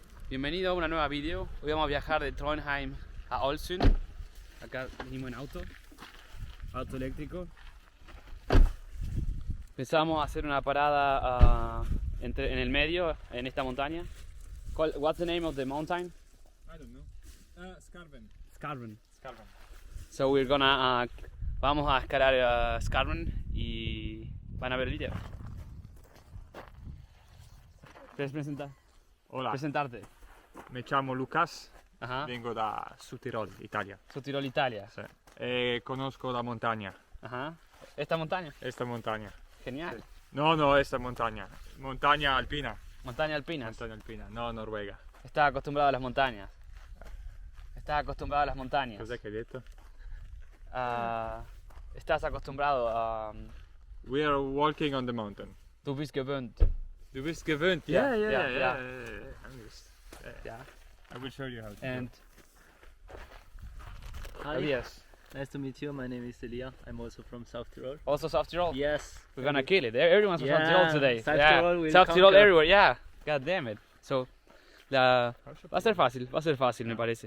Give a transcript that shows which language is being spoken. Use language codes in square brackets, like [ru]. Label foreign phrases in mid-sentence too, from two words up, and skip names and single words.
[es] Bienvenido a una nueva video. Hoy vamos a viajar de Trondheim a Ålesund. Acá venimos en auto eléctrico. Pensamos hacer una parada en el medio, en esta montaña. [en] What's the name of the mountain? I don't know. Skarven. Skarven. Skarven. So we're gonna [es] vamos a escalar Skarven y van a ver el video. ¿Quieres Hola, presentarte? [it] mi chiamo Lucas, [es] Ajá. [it] vengo da Südtirol, Italia. Südtirol, Italia. Sì. E conosco la montagna, [es] Ajá. ¿Esta montaña? [it] esta montagna. [es] Genial. [it] Sì. No, esta montagna. Montagna alpina. [es] Montaña alpinas. [it] Montagna alpina, [es] no Noruega. Estás acostumbrado a las montañas. Estás acostumbrado a las montañas. [it] Cos'è che hai detto? [es] Estás acostumbrado a... [en] We are walking on the mountain. [de] Du bist gewöhnt. Du bist gewöhnt? [en] Yeah, yeah. yeah. I'm used. Yeah. I will show you how to And Hi, yes. nice to meet you. My name is Elia. I'm also from South Tyrol. Also South Tyrol. Yes. We're gonna kill it. Everyone's from South Yeah, Tyrol today. South Yeah. Tyrol will South Tyrol conquer. everywhere. Yeah. God damn it. So, [es] va a ser fácil me parece.